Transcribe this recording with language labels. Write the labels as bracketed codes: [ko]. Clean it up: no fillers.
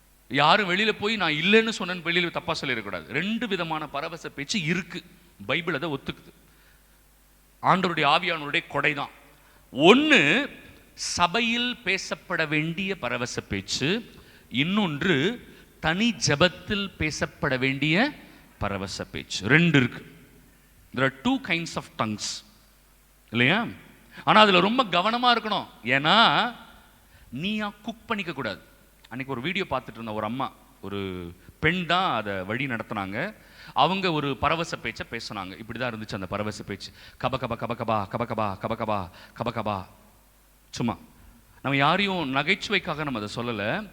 [ta] யாரும் வெளியில போய் நான் இல்லைன்னு சொன்னேன்னு வெளியில தப்பா சொல்லிடக்கூடாது. 2 விதமான பரவச பேச்சு இருக்கு. பைபிள் அதை ஒத்துக்குது. ஆண்டவருடைய ஆவியானவருடைய கொடைதான். 1 சபையில் பேசப்பட வேண்டிய பரவச பேச்சு, இன்னொன்று தனி ஜபத்தில் பேசப்பட வேண்டிய பரவச பேச்சு. 2 இருக்கு. [en] There are 2 kinds of tongues [ta] இல்லையா? ஆனா அதுல ரொம்ப கவனமா இருக்கணும். ஏன்னா நீயா குக் பண்ணிக்க கூடாது. அன்னைக்கு ஒரு வீடியோ பார்த்துட்டு இருந்த ஒரு அம்மா, ஒரு பெண் தான் அதை வழி நடத்தினாங்க. அவங்க ஒரு பரவச பேச்சை பேசினாங்க. இப்படிதான் இருந்துச்சு அந்த பரவச பேச்சு. கபகபா கபகபா கபகபா கபகபா கபகபா. சும்மா நம்ம யாரையும் நகைச்சுவைக்காக நம்ம அதை சொல்லலை.